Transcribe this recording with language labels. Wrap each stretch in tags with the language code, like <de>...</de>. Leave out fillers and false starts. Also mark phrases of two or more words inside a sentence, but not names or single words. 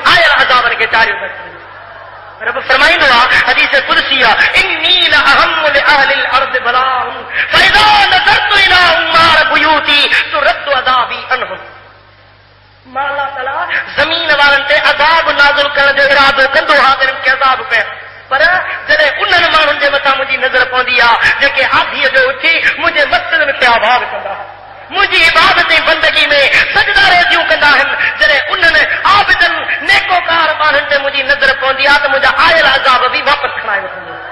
<sd>आयल अज़ाबनि खे टारियूं था कनि रब फरमाईंदो आहे हदीस कुदसी आहे</sd> <ar>إني لأهم لأهل الأرض بلاء فإذا نظرت إلى عمار بيوتي ترد عذابي عنهم</ar> <sd>अल्लाह ताला ज़मीन वारनि ते अज़ाब नाज़िल करण जो इरादो कंदो आहे त खे अज़ाब कया पर जॾहिं उन्हनि माण्हुनि जे मथां मुंहिंजी नज़र पवंदी आहे जेके आधीअ जो उथी मुंहिंजे मस्जिद खे आबाद कंदा मुंहिंजी इबादत ऐं बंदगी में सजदा रेज़ियूं कंदा आहिनि जॾहिं उन्हनि आबिदनि नेकोकार माण्हुनि ते मुंहिंजी नज़र पवंदी आहे त मुंहिंजा आयल अज़ाब बि वापसि खणाए वठंदो</sd>